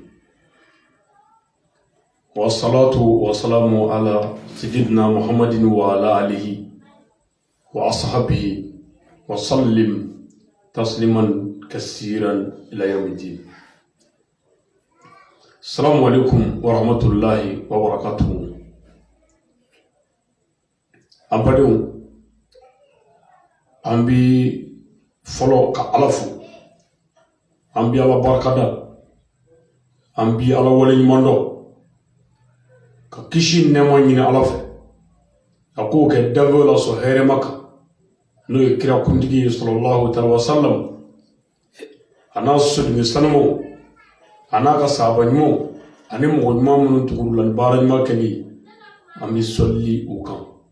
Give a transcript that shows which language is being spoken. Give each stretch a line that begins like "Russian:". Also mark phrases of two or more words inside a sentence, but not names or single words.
Arabic: والصلاة والسلام على سيدنا محمد وعلى آله وأصحابه وسلم تسليما كثيرا إلى يوم الدين. السلام عليكم ورحمة الله وبركاته.
Bambara: Ampadiw an bi fɔlɔ ka Ala fo, an bi Ala barikada, an bi Ala waleɲuman dɔn, ka kisi nɛɛma ɲini Ala fɛ, a k'o kɛ danfɛnw la sɔn hɛrɛma kan n'o ye kira kuntigi ye
Arabic: صلى الله عليه وسلم,
Bambara: a n'a sodennin sanumaw, a n'a ka sahaba ɲumanw ani mɔgɔ ɲuman minnu tugura la ni baara ɲuman kɛli ye, an bi sɔli u kan.